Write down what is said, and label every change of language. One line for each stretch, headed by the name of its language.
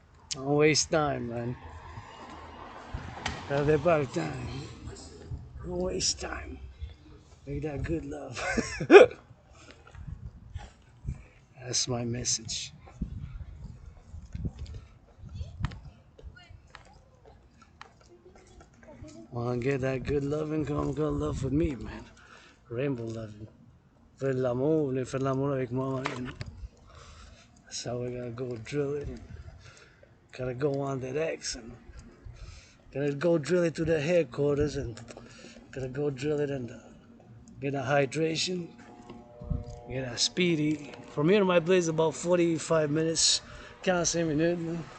English: Don't waste time, man. Have about time. Don't waste time. Make that good love. That's my message. Wanna get that good loving? Come good love with me, man. Rainbow loving.
French: Faire l'amour, faire l'amour avec moi, you know.
English: That's how we gotta go drill it. And gotta go on that X and gotta go drill it to the headquarters and gotta go drill it and get a hydration, get a speedy. From here to my place about 45 minutes, 45 minutes.